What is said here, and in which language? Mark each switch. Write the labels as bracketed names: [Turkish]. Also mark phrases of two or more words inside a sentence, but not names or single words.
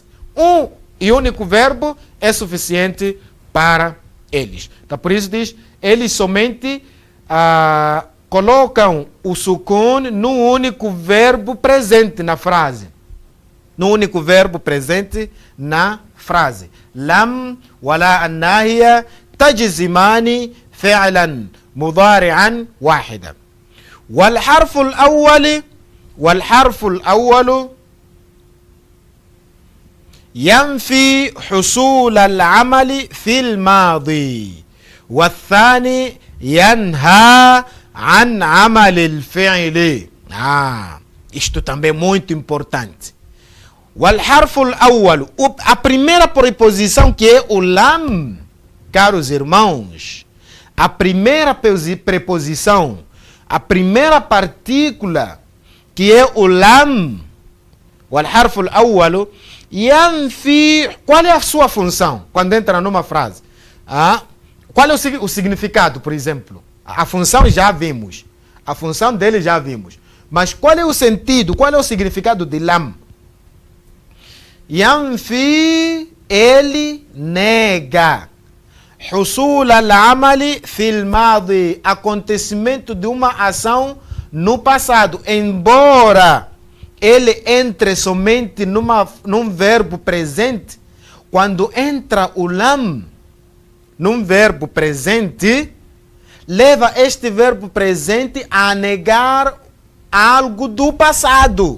[Portuguese] Um e único verbo é suficiente para eles. Então, por isso diz, eles somente colocam o sukun no único verbo presente na frase. No único verbo presente na frase. [Arabic] لم ولا الناهية تجزمان فعلا مضارعا واحدا. والحرف الأول ينفي حصول العمل في الماضي والثاني ينهى عن عمل الفعل. [Portuguese] Isto também é muito importante. [Arabic] والحرف الأول, [Portuguese] a primeira preposição que é o lam, caros irmãos, a primeira preposição, a primeira partícula que é o lam, [Arabic] والحرف الأول ينفي. [Portuguese] Qual é a sua função quando entra numa frase? Qual é o significado, por exemplo? A função já vimos. A função dele já vimos. Mas qual é o sentido, qual é o significado de lam? Yanfi, ele nega. [Arabic] حصول العمل في الماضي, [Portuguese] acontecimento de uma ação no passado. Embora ele entre somente num verbo presente, quando entra o lam num verbo presente, leva este verbo presente a negar algo do passado.